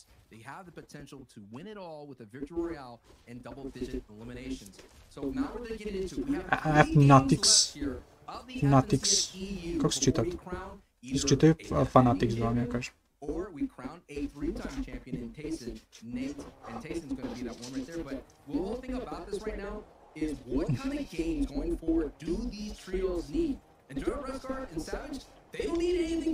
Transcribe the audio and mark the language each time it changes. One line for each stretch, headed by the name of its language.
English: They have the potential to win it all with a victory royale and double-digit eliminations. So now what they're getting into, we have
Serbian: Fanatics. Fanatics. Kako se čita? Se čitaju Fanatics, da vam ja kažem.
English: Or we crown a 3-time champion in Tayson, Nate, and Tayson's going to be that one right there. But the whole thing about this right now is what kind of games going forward do these trios need? And Jordan Rescard and Savage, they don't need anything.